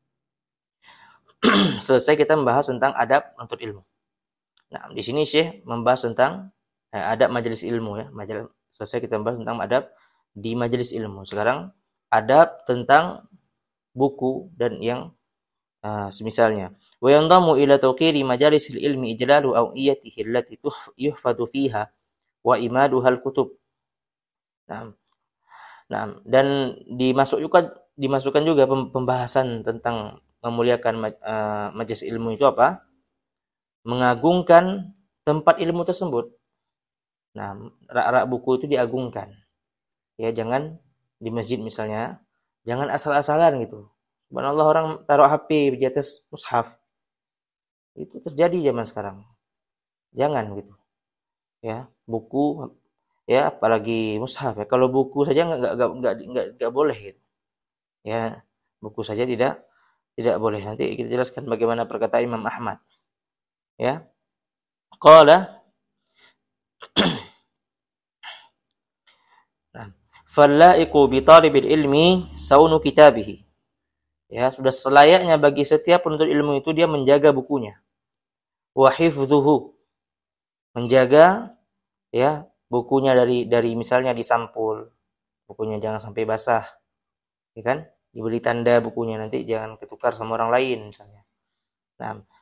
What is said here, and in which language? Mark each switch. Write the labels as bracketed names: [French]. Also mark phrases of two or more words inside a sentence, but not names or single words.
[Indonesian] Selesai kita membahas tentang adab menuntut ilmu. Nah, di sini Syekh membahas tentang adab majelis ilmu ya. Selesai kita membahas tentang adab di majelis ilmu. Sekarang adab tentang buku dan yang semisalnya. [Arabic] وينضم إلى توقير مجالس العلم إجلال أوعيته التي يحفظ فيها وعمادها الكتب. [Indonesian] Nah, dan dimasukkan juga pembahasan tentang memuliakan majelis ilmu itu apa? Mengagungkan tempat ilmu tersebut. Nah, rak-rak buku itu diagungkan. Ya, jangan di masjid misalnya, jangan asal-asalan gitu. Subhanallah orang taruh HP di atas mushaf. Itu terjadi zaman sekarang. Jangan gitu. Ya, buku ya apalagi mushaf ya. Kalau buku saja enggak boleh gitu. Ya, buku saja tidak boleh. Nanti kita jelaskan bagaimana perkataan Imam Ahmad. Ya. [Arabic] قال فاللائق بطالب العلم صون كتابه. [Indonesian] Ya, sudah selayaknya bagi setiap penuntut ilmu itu dia menjaga bukunya. [Arabic] وحفظه. [Indonesian] Menjaga ya bukunya dari misalnya disampul. Bukunya jangan sampai basah. Ya kan? Diberi tanda bukunya nanti jangan ketukar sama orang lain misalnya.